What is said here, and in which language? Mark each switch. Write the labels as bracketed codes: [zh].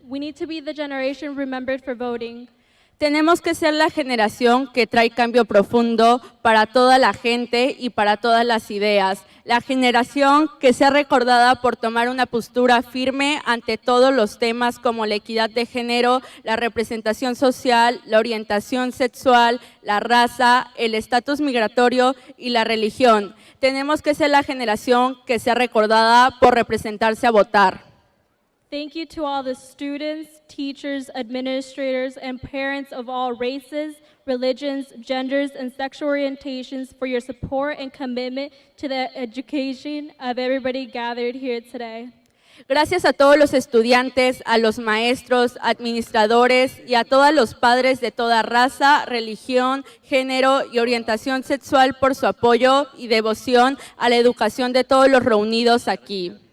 [en] We need to be the generation remembered for voting. [es] Tenemos que ser la generación que trae cambio profundo para toda la gente y para todas las ideas. La generación que sea recordada por tomar una postura firme ante todos los temas como la equidad de género, la representación social, la orientación sexual, la raza, el estatus migratorio y la religión. Tenemos que ser la generación que sea recordada por representarse a votar. [en] Thank you to all the students, teachers, administrators, and parents of all races, religions, genders, and sexual orientations for your support and commitment to the education of everybody gathered here today. [es] Gracias a todos los estudiantes, a los maestros, administradores y a todos los padres de toda raza, religión, género y orientación sexual por su apoyo y devoción a la educación de todos los reunidos aquí.